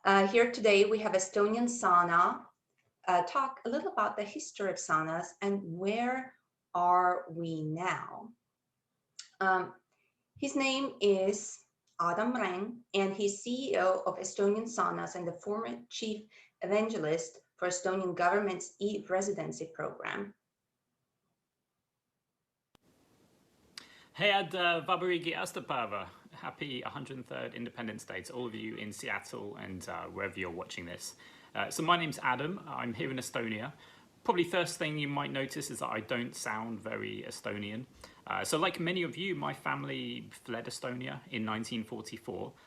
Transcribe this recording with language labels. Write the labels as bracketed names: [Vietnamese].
[English] Here today we have Estonian sauna, talk a little about the history of saunas and where are we now. His name is Adam Reng, and he's CEO of Estonian Saunas and the former chief evangelist for Estonian government's e-residency program. [Estonian] Head Vabariigi aastapäeva. [English] Happy 103rd Independence Day to all of you in Seattle and wherever you're watching this. So my name's Adam. I'm here in Estonia. Probably first thing you might notice is that I don't sound very Estonian. So like many of you, my family fled Estonia in 1944.